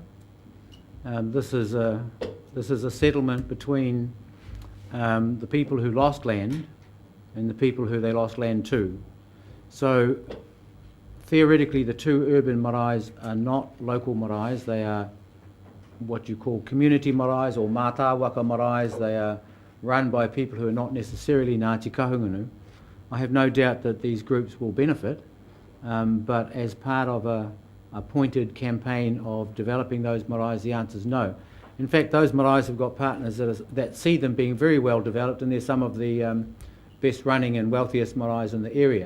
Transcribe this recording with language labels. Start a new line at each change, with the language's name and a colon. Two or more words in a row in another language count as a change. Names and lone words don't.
English: This is a settlement between the people who lost land and the people who they lost land to. So theoretically, the 2 urban marae are not local marae. They are what you call community marae or
Māori: mātāwaka marae.
English: They are run by people who are not necessarily Ngāti Kahungunu. I have no doubt that these groups will benefit, but as part of a pointed campaign of developing those marae, the answer is no. In fact, those marae have got partners that see them being very well developed, and they're some of the best running and wealthiest marae in the area.